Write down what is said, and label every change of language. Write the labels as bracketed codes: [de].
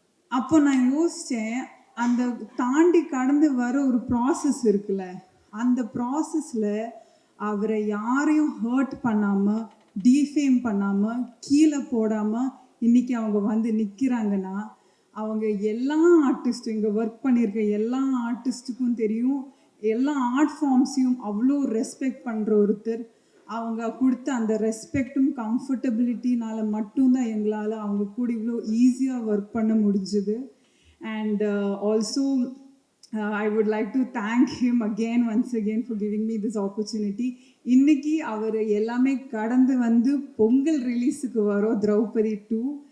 [ta] அப்போ நான் யோசித்தேன், அந்த தாண்டி கடந்து வர ஒரு ப்ராசஸ் இருக்குல்ல, அந்த ப்ராசஸில் அவரை யாரையும் ஹர்ட் பண்ணாமல், டீஃபேம் பண்ணாமல், கீழே போடாமல் இன்றைக்கி அவங்க வந்து நிற்கிறாங்கன்னா, அவங்க எல்லா ஆர்டிஸ்ட்டும் இங்கே ஒர்க் பண்ணியிருக்க எல்லா ஆர்டிஸ்ட்டுக்கும் தெரியும். எல்லா ஆர்ட் ஃபார்ம்ஸையும் அவ்வளோ ரெஸ்பெக்ட் பண்ணுற ஒருத்தர். அவங்க கொடுத்த அந்த ரெஸ்பெக்டும் கம்ஃபர்டபிலிட்டினால மட்டும்தான் எங்களால் அவங்க கூட இவ்வளோ ஈஸியாக ஒர்க் பண்ண முடிஞ்சுது. [en] And also I would like to thank him once again for giving me this opportunity. [ta] இன்னைக்கு அவர் எல்லாமே கடந்து வந்து பொங்கல் ரிலீஸுக்கு வரோம் திரௌபதி 2.